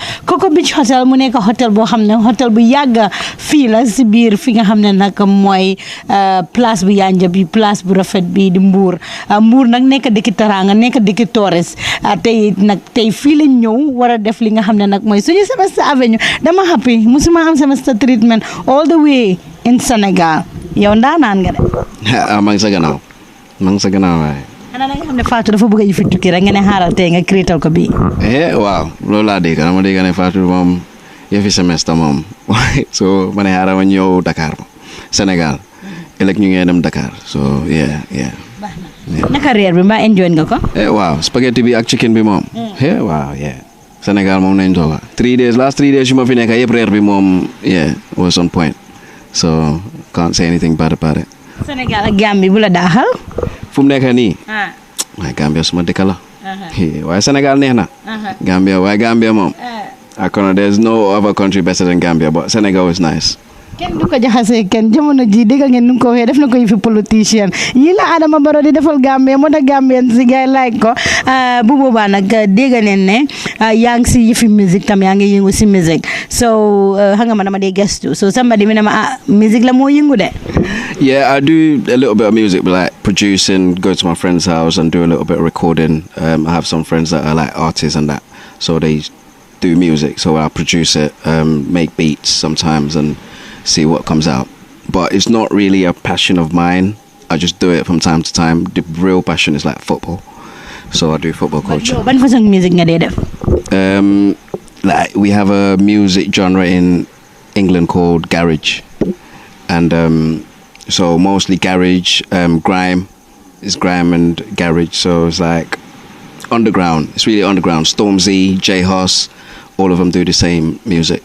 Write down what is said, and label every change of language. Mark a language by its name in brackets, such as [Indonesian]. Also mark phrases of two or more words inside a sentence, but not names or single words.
[Wolof] Coco Beach Hotel mu nekk hôtel boo xam ne hôtel bu yàgg fii la si biir fi nga xam ne nag mooy place bu yanja bi place bu rafet bi di Mbour Mbour nag nekk dëkki taranga nekk dëkki tourist tey fii lañ ñëw war a def li nga xam ne nag mooy suñu Semester Avenue dama happy musuma am [English] Semester treatment all the way in Senegal [Wolof] yow ndaanaan nga de. maa ngi sa gannaaw waaye. xanaa nga xam ne Fatou dafa bëgg a yëfi tukki rek nga ne xaaral tey nga créétal ko bii. waaw loolu laa dégg dama dégg ne Fatou moom yëfi semestre moom so ma ne xaaral ma ñëw Dakar Sénégal ëllëg ñu ngi dem Dakar [English] so yeah. [Wolof] naka reer bi mbaa enjoy nga ko. waaw spaghetti bi ak chicken bi moom. waaw Sénégal moom nañ tooga [English] last 3 days [Wolof] yu ma fi nekk yëpp reer bi moom [English] was on point so can't say anything bad about it. [Wolof] Sénégal ak Gambie bu la daaxal. fu mu nekk nii. waaye Gambia suma dëkk la. waaye Sénégal neex na. Gambia moom. [English] There's no other country better than Gambia but Senegal is nice. [Wolof] kenn du ko jaxasee kenn jamono ji dégg ngeen nu ko waxee def na ko yëfi politicien yi la Adama Barrow di defal Gambie moo tax Gambien si gars yi like ko bu boobaa nag dégg neen ne yaa ngi si yëfi musique tam yaa ngi yëngu si musique so xam nga ma dama dee gestu [English] so somebody [Wolof] mi ne ma musique la moo yëngu de. [English] Yeah, I do a little bit of music, like producing, go to my friend's house and do a little bit of recording. I have some friends that are like artists and that, so they do music, so I produce it, make beats sometimes and see what comes out. But it's not really a passion of mine. I just do it from time to time. The real passion is like football. So I do football coaching. [Wolof] Ban [English] fashion music [Wolof] nga def? [English] Like we have a music genre in England called garage, and so mostly garage, grime and garage. So it's like underground. It's really underground. Stormzy, J Hoss, all of them do the same music.